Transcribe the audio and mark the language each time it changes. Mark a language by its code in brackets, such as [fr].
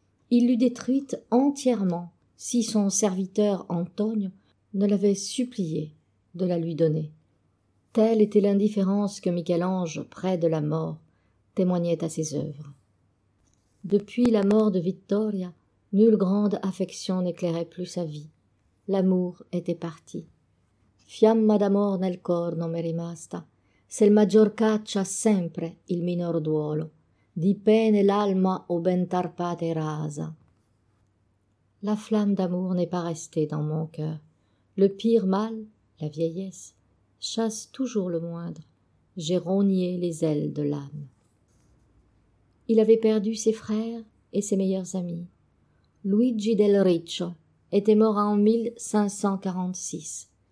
[fr] Il l'eût détruite entièrement si son serviteur Antonio ne l'avait supplié de la lui donner. Telle était l'indifférence que Michel-Ange, près de la mort, témoignait à ses œuvres. Depuis la mort de Vittoria, nulle grande affection n'éclairait plus sa vie. L'amour était parti. [it] Fiamma d'amor nel cor non mi rimasta, sel maggior caccia sempre il minor duolo, di pene l'alma o ben tarpate rasa. [fr] La flamme d'amour n'est pas restée dans mon cœur. Le pire mal, la vieillesse, chasse toujours le moindre. J'ai rogné les ailes de l'âme. Il avait perdu ses frères et ses meilleurs amis. Luigi del Riccio était mort en 1546.